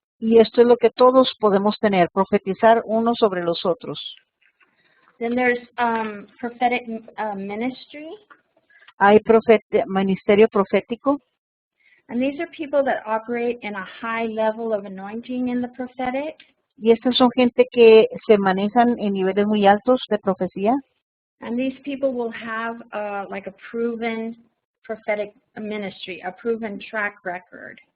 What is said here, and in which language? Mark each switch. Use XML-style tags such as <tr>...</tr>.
<es>Y esto es lo que todos podemos tener, profetizar unos sobre los otros.</es> <en>Then there's prophetic ministry,</en> <es>Hay ministerio profético,</es> <en>and these are people that operate in a high level of anointing in the prophetic.</en> <es>y estas son gente que se manejan en niveles muy altos de profecía.</es> <en>And these people will have like a proven prophetic ministry, a proven track record.</en>